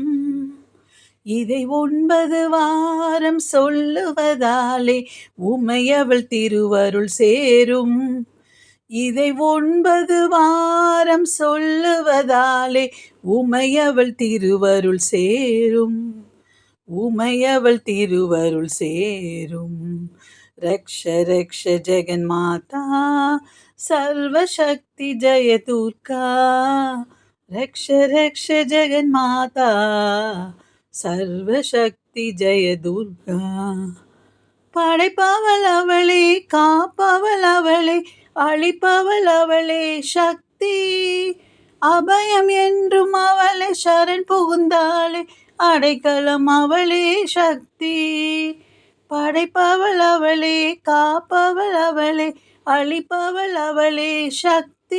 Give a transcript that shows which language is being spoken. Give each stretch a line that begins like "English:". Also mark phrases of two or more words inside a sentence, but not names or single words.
Tamil: இதை 9 வாரம் சொல்லுவதாலே உமையவள் திருவருள் சேரும். இதை 9 வாரம் சொல்லுவதாலே உமையவள் திருவருள் சேரும். உமையவள் திருவருள் சேரும்.
Sanskrit: रक्ष रक्ष जगन्माता सर्वशक्ति जय दुर्गा. रक्ष रक्ष जगन्माता सर्वशक्ति जय दुर्गा.
Tamil: படைப்பவள் அவளே காப்பவள் அவளே அழிப்பவள் அவளே சக்தி. அபயம் என்றும் அவளே சரண் புகுந்தாளே அடைக்கலம் அவளே சக்தி. படைப்பவள் அவளே காப்பவள் அவளே அழிப்பவள் அவளே சக்தி.